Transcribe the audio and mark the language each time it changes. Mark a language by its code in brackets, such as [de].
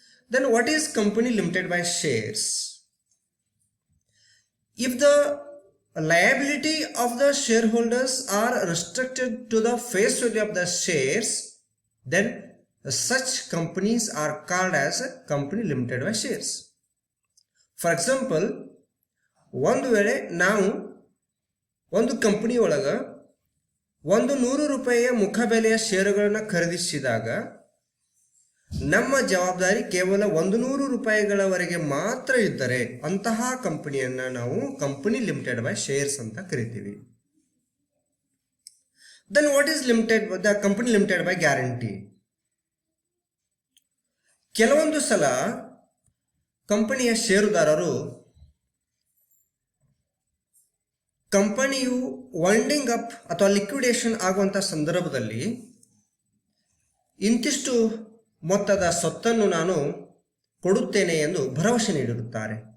[en] Then what is company limited by shares? If the liability of the shareholders are restricted to the face value of the shares, then such companies are called as a company limited by shares. For example, [kn] ಒಂದು ವೇಳೆ ನಾವು ಒಂದು company ಒಳಗೆ 100 ರೂಪಾಯಿಯ ಮುಖಬೆಲೆಯ ಷೇರುಗಳನ್ನು ಖರೀದಿಸಿದಾಗ ನಮ್ಮ ಜವಾಬ್ದಾರಿ ಕೇವಲ 100 ರೂಪಾಯಿಗಳವರೆಗೆ ಮಾತ್ರ ಇದ್ದರೆ ಅಂತಹ ಕಂಪನಿಯನ್ನ ನಾವು ಕಂಪನಿ ಲಿಮಿಟೆಡ್ ಬೈ ಶೇರ್ಸ್ ಅಂತ ಕರಿತೀವಿ. [en] Then what is the company limited by guarantee? [kn] ಕೆಲವೊಂದು ಸಲ ಕಂಪನಿಯ ಷೇರುದಾರರು ಕಂಪನಿಯು ವೈಂಡಿಂಗ್ ಅಪ್ ಅಥವಾ ಲಿಕ್ವಿಡೇಷನ್ ಆಗುವಂಥ ಸಂದರ್ಭದಲ್ಲಿ ಇಂತಿಷ್ಟು ಮೊತ್ತದ ಸ್ವತ್ತನ್ನು ನಾನು ಕೊಡುತ್ತೇನೆ ಎಂದು ಭರವಸೆ ನೀಡಿರುತ್ತಾರೆ.